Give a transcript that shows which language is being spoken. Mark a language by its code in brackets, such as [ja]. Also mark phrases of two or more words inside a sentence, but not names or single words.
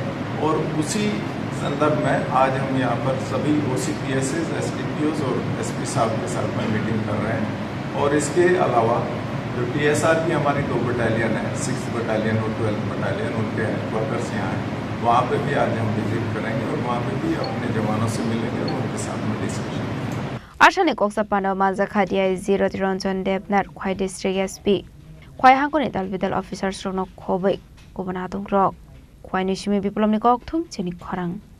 [hi] और उसी संदर्भ में आज हम यहाँ पर सभी OCPSs, SDPOs और SP साहब के साथ में मीटिंग कर रहे हैं। और इसके अलावा जो TSR की हमारी 2 बटालियन है, 6th बटालियन और 12th बटालियन, उनके हेडक्वार्टर्स यहाँ हैं, वहाँ पे भी आज हम विजिट करेंगे और वहाँ पे भी अपने जवानों से मिलेंगे और उनके साथ में डिस्कशन। [trp] आसाने कक्सापानो माजाखादिया 0 रंजन देवनाथ खय [en] district SP [trp] खय हांगनि दालबिदाल अफिसार स्रनो खबै गुबुन हादुं रक खय निसिमि बिप्लबनि कक्थुम चिनि खरां